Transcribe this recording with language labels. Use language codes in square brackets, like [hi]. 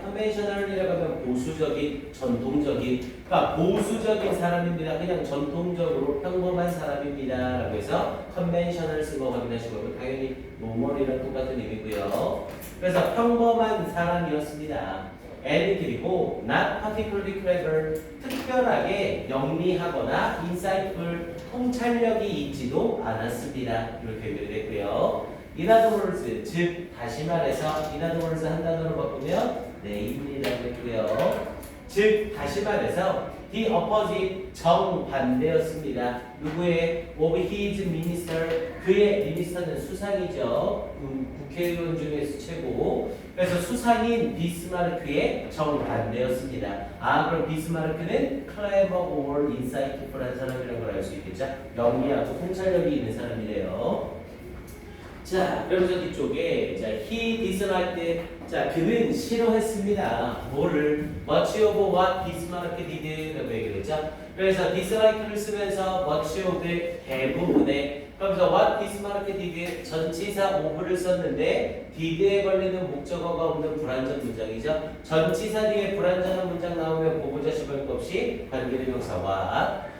[ko] conventional이라고 하면 보수적인, 전통적인, 그러니까 보수적인 사람입니다. 그냥 전통적으로 평범한 사람입니다. 라고 해서 conventional 쓴 거 확인하시고 당연히 노멀이랑 똑같은 의미고요. 그래서 평범한 사람이었습니다. [en] and [ko] 그리고 [en] not particularly clever. [ko] 특별하게 영리하거나 insightful, 통찰력이 있지도 않았습니다. 이렇게 연결됐고요. [en] In other words, [ko] 즉 다시 말해서 [en] in other words [ko] 한 단어로 바꾸면 네입니다고 했고요. 즉 다시 말해서 [en] the opposite [ko] 정반대였습니다. 누구의 [en] of his minister, [ko] 그의 minister는 수상이죠. 국회의원 중에서 최고. 그래서 수상인 비스마르크의 정반대였습니다. 아, 그럼 비스마르크는 [en] clever or insightful [ko] 한 사람이라는 걸 알 수 있겠죠? 영리하고 통찰력이 있는 사람이래요. 자, 그러면서 뒤쪽에 자, [en] he disliked. [ko] 자, 그는 싫어했습니다. 뭐를? [en] much of what Bismarck did라고 [ko] 얘기를 했죠. 그래서 dislike를 쓰면서 much of 대부분의, 그러면서 [en] what Bismarck did [ko] 전치사 of를 썼는데 did에 걸리는 목적어가 없는 불완전 문장이죠. 전치사 뒤에 불완전한 문장 나오면 보고자식 할 것 없이 관계대명사 what.